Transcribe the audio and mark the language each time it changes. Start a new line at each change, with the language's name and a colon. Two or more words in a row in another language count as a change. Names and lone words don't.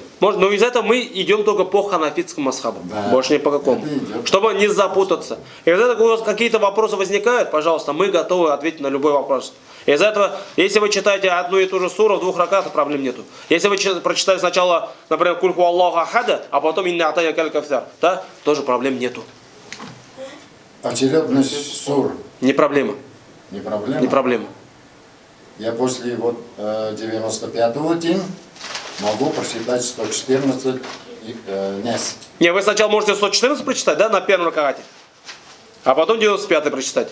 Russian: Может, но из этого мы идем только по ханафитскому масхабу. Да. Больше ни по какому. Чтобы не запутаться. И из этого у вас какие-то вопросы возникают, пожалуйста, мы готовы ответить на любой вопрос. Из этого, если вы читаете одну и ту же суру в двух ракатах, проблем нету. Если вы прочитали сначала, например,
Arabic: قل هو الله أحد,
Russian: а потом
Arabic: إنا أعطيناك الكوثر,
Russian: да, тоже проблем нету. Очередность сур. Не проблема. Не проблема? Не проблема. Я после вот 95-го день могу прочитать 114 нес. Не, вы сначала можете 114 прочитать, да, на первом ракате, а потом 95-й прочитать.